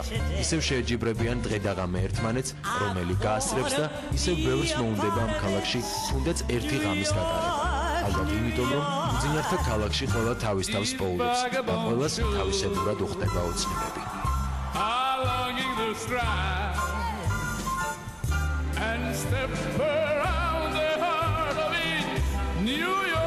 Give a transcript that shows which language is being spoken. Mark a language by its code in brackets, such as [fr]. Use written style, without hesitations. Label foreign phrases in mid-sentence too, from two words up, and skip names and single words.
[ka] ისევ შეეჯიბრებიან დღე და ღამე ერთმანეთს, რომელი გაასწრებს და ისევ ბევრს მოუნდება ამ ქალაქში თუნდაც ერთი ღამის გატარება. ალბათ იმიტომ, რომ მძინართა ქალაქში ყველა თავის თავს პოულობს და ყველას თავისებურად უხდება ოცნებები. [en] And step around the heart of it, New